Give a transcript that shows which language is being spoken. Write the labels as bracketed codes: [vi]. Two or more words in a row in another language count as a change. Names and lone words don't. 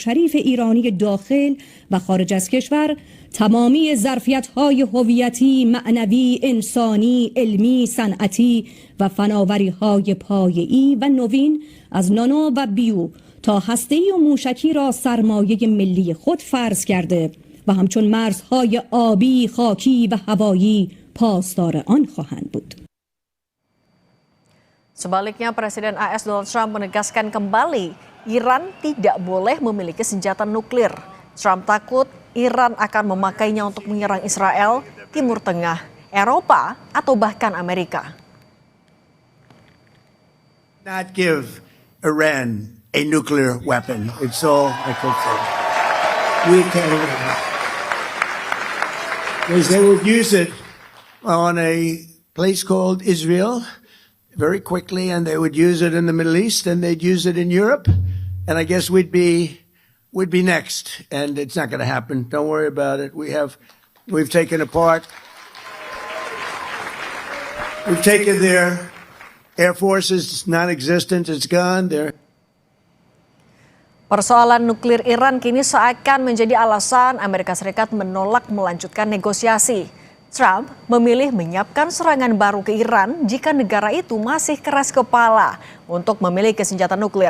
[fa] شریف ایرانی داخل و خارج از کشور تمامی ظرفیت‌های هویتی، معنوی، انسانی، علمی، صنعتی و فناوری‌های پایه‌ای و نوین از نانو و بیو تا هسته‌ای و موشکی را سرمایه ملی خود فرض کرده و همچون مرزهای آبی، خاکی و هوایی پاسدار آن خواهند بود. [id] Sebaliknya, Presiden AS Donald Trump menegaskan kembali Iran tidak boleh memiliki senjata nuklir. Trump takut Iran akan memakainya untuk menyerang Israel, Timur Tengah, Eropa, atau bahkan Amerika. [en] Not give Iran a nuclear weapon. It's all I can say. We can, because they would use it on a place called Israel very quickly, and they would use it in the Middle East, and they'd use it in Europe, and I guess we'd be next, and it's not going to happen. Don't worry about it. We've taken apart. We've taken their Air Force is non-existent. It's gone. [id] Persoalan nuklir Iran kini seakan menjadi alasan Amerika Serikat menolak melanjutkan negosiasi. Trump memilih menyiapkan serangan baru ke Iran jika negara itu masih keras kepala untuk memiliki senjata nuklir.